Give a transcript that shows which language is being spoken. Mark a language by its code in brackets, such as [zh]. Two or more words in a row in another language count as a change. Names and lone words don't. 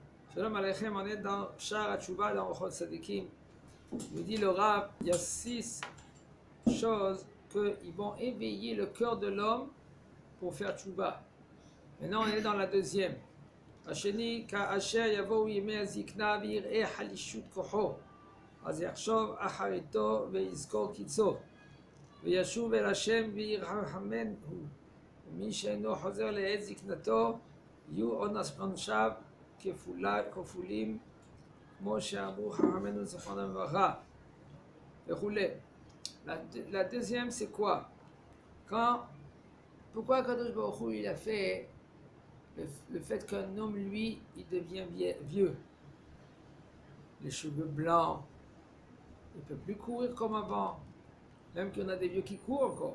[he] שלום עליכם, [fr] on est dans Shar HaTshuva, dans Ochot Sadikim. Il dit le Rav, il y a 6 choses qui vont éveiller le cœur de l'homme pour faire Tshuva. Maintenant, on est dans la deuxième. [he] השני, כאשר יבואו ימי הזקנה ויראה חלישות כחו. אז יחשוב אחריתו ויזכור קצו. וישוב אל השם וירחמנו. ומי שאינו חוזר לעת זקנתו, יהיו עונשיו כפולים, כמו שאמרו חכמינו זיכרונם לברכה, וכולי. [fr] La deuxième, c'est quoi? [he] Pourquoi קדוש ברוך הוא, [fr] il a fait le fait qu'un homme, lui, il devient vieux, les cheveux blancs, il ne peut plus courir comme avant, même qu'on a des vieux qui courent encore.